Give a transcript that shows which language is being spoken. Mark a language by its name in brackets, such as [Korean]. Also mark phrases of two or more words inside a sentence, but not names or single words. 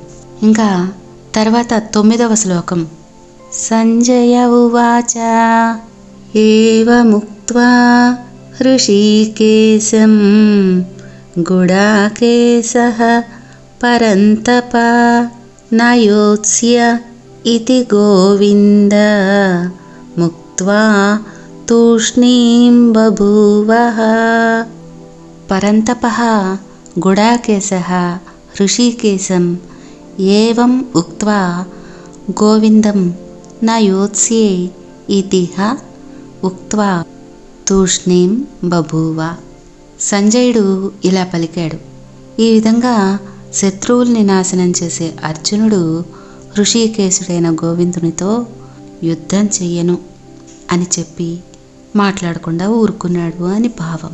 [Telugu] ఇంకా తర్వాత 9వ శ్లోకం. [Sanskrit] సంజయ ఉవాచ ఏవముక్త్వా హృషీకేశం గుడాకేశః పరంతప न योत्स्य इति गोविन्द मुक्त्वा तूष्णीं बभूवः। परन्तपः गुडाकेशः ऋषिकेशम् एवम् उक्त्वा गोविन्दं न योत्स्ये इति ఉక్త్వా తూష్ణీం బభూవ. [Telugu] సంజయుడు ఇలా పలికాడు. ఈ విధంగా శత్రువుల్ని నాశనం చేసే అర్జునుడు ఋషికేశుడైన గోవిందునితో యుద్ధం చెయ్యను అని చెప్పి మాట్లాడకుండా ఊరుకున్నాడు అని భావం.